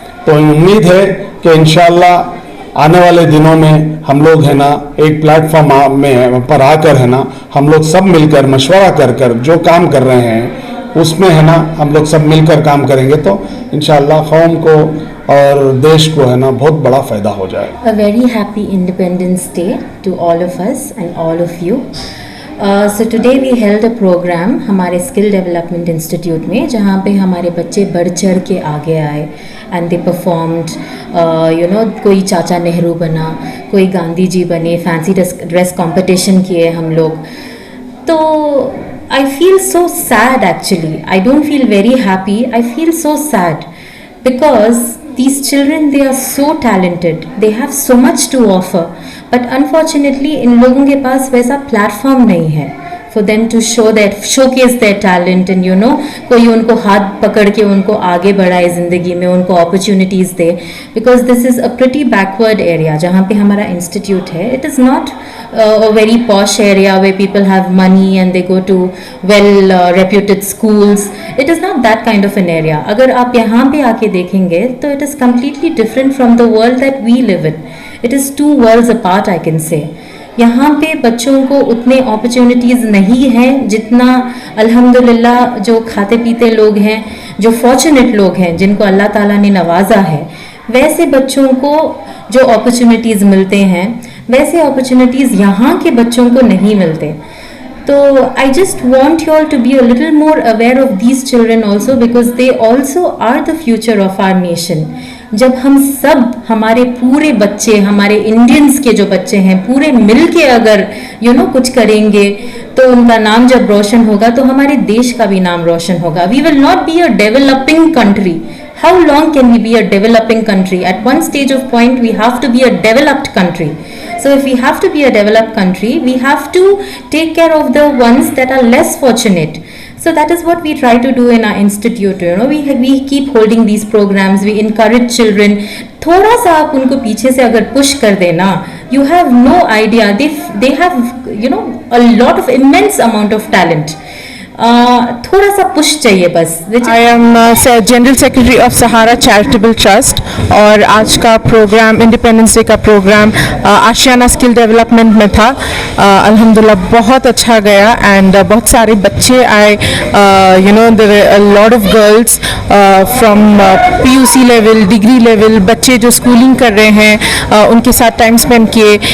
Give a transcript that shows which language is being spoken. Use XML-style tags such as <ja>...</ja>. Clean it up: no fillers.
<hi>तो उम्मीद है कि इंशाअल्लाह आने वाले दिनों में हम लोग है ना एक प्लेटफॉर्म में पर आकर है ना हम लोग सब मिलकर मशवरा कर कर जो काम कर रहे हैं उसमें है ना हम लोग सब मिलकर काम करेंगे तो इंशाअल्लाह कौम को और देश को है ना बहुत बड़ा फ़ायदा हो जाएगा।</hi> <en>A very happy Independence Day to all of us and all of you. So today we held a program</en> <hi>हमारे स्किल डेवलपमेंट इंस्टीट्यूट में, जहाँ पे हमारे बच्चे बढ़ चढ़ के आगे आए एंड दे परफॉर्म्ड, कोई चाचा नेहरू बना, कोई गांधी जी बने, फैंसी ड्रेस कंपटीशन किए हम लोग।</hi> <en>तो I feel so sad actually. I don't feel very happy. I feel so sad because these children, they are so talented. They have so much to offer. But unfortunately,</en> <hi>इन लोगों के पास वैसा platform नहीं है</hi> <en>for them to showcase their talent and</en> <hi>कोई उनको हाथ पकड़ के उनको आगे बढ़ाए ज़िंदगी में, उनको opportunities दे,</hi> <en>because this is a pretty backward area</en> <hi>जहाँ पे हमारा इंस्टीट्यूट है.</hi> <en>It is not a very posh area where people have money and they go to well reputed schools. It is not that kind of an area.</en> <hi>अगर आप यहाँ पे आके देखेंगे तो</hi> <en>it is completely different from the world that we live in. It is two worlds apart, I can say.</en> <hi>यहाँ पे बच्चों को उतने अपॉर्चुनिटीज़ नहीं हैं जितना अल्हम्दुलिल्लाह जो खाते पीते लोग हैं, जो फॉर्चुनेट लोग हैं, जिनको अल्लाह ताला ने नवाजा है, वैसे बच्चों को जो अपॉर्चुनिटीज़ मिलते हैं वैसे अपॉर्चुनिटीज़ यहाँ के बच्चों को नहीं मिलते।</hi> <en>तो I just want you all to be a little more aware of these children also, because they also are the future of our nation.</en> <hi>जब हम सब, हमारे पूरे बच्चे, हमारे इंडियंस के जो बच्चे हैं, पूरे मिल के अगर कुछ करेंगे तो उनका नाम जब रोशन होगा तो हमारे देश का भी नाम रोशन होगा।</hi> <en>We will not be a developing country. How long can we be a developing country? At one stage of point, we have to be a developed country. So if we have to be a developed country, we have to take care of the ones that are less fortunate. So that is what we try to do in our institute. We keep holding these programs. We encourage children.</en> <hi>थोड़ा सा आप उनको पीछे से अगर push कर देना,</hi> <en>you have no idea. They have a lot of immense amount of talent.</en> <hi>थोड़ा सा पुश चाहिए बस।</hi> <en>I am general secretary of Sahara charitable trust</en> <hi>और आज का प्रोग्राम, इंडिपेंडेंस डे का प्रोग्राम आशियाना स्किल डेवलपमेंट में था। अल्हम्दुलिल्लाह बहुत अच्छा गया एंड बहुत सारे बच्चे आए,</hi> <en>there were a lot of girls from</en> <hi>PUC level, degree level, बच्चे जो स्कूलिंग कर रहे हैं उनके साथ टाइम स्पेंड किए।</hi>